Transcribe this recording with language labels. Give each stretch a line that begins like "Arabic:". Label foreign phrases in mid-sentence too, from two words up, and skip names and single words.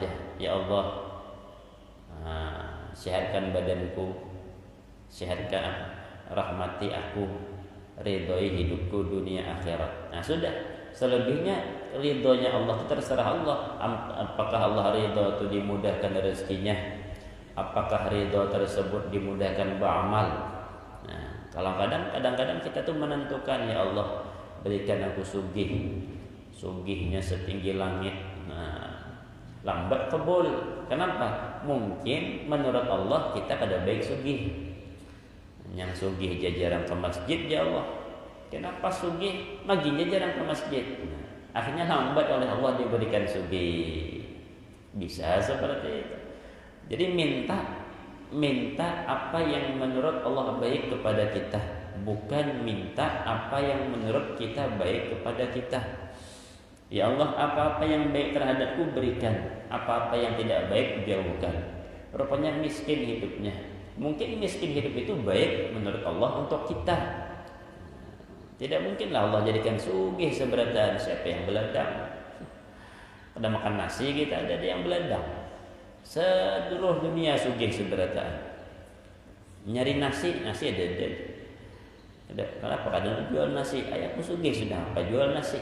Indonesian: Ya Allah, sehatkan badanku, sehatkan, rahmati aku, ridhoi hidupku dunia akhirat. Nah sudah, selebihnya ridhonya Allah itu terserah Allah. Apakah Allah ridho itu dimudahkan rezekinya, apakah ridho tersebut dimudahkan beramal. Nah, kalau kadang-kadang kita tuh menentukan, ya Allah berikan aku sugih, sugihnya setinggi langit. Nah, lambat kabul. Kenapa? Mungkin menurut Allah kita kada baik sugih. Yang sugih jarang ke masjid, ya Allah. Kenapa sugih? Maginya jarang ke masjid. Nah, akhirnya lambat oleh Allah diberikan sugih. Bisa seperti itu. Jadi minta apa yang menurut Allah baik kepada kita, bukan minta apa yang menurut kita baik kepada kita. Ya Allah, apa-apa yang baik terhadapku berikan, apa-apa yang tidak baik jauhkan. Rupanya miskin hidupnya. Mungkin miskin hidup itu baik menurut Allah untuk kita. Tidak mungkinlah Allah jadikan sugih seberataan. Siapa yang beladang? Pada makan nasi kita ada yang beladang. Seluruh dunia sugih seberataan. Nyari nasi ada. Kenapa kadang jual nasi? Ayahku sugih sudah, apa jual nasi?